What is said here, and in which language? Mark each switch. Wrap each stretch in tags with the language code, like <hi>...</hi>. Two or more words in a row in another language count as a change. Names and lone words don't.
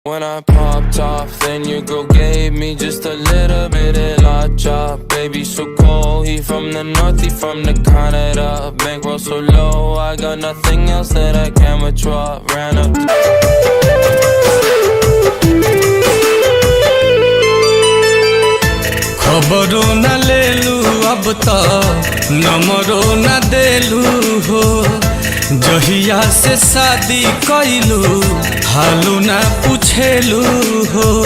<en>When I popped off, then your girl gave me just a little bit of la chop. Baby so cold, he from the north, he from the Canada. Bankroll so low, I got nothing else that I can withdraw. Ran up</en> <bho>खबरो न लेलू अब तो नंबरो न देलू हो। जहिया से शादी कैलू हालू न पूछेलू हो।</bho>